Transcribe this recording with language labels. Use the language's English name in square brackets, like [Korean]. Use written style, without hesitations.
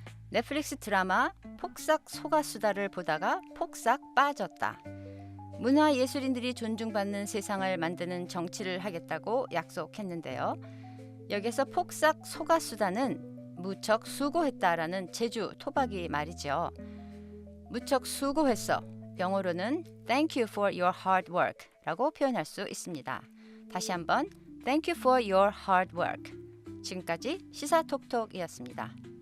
[Korean] 넷플릭스 드라마 폭삭 소가수다를 보다가 폭삭 빠졌다. 문화예술인들이 존중받는 세상을 만드는 정치를 하겠다고 약속했는데요. 여기서 폭삭 소가수다는 무척 수고했다라는 제주 토박이 말이죠. 무척 수고했어. 영어로는 [English] Thank you for your hard work [Korean] 라고 표현할 수 있습니다. 다시 한번 [English] Thank you for your hard work. [Korean] 지금까지 시사톡톡이었습니다.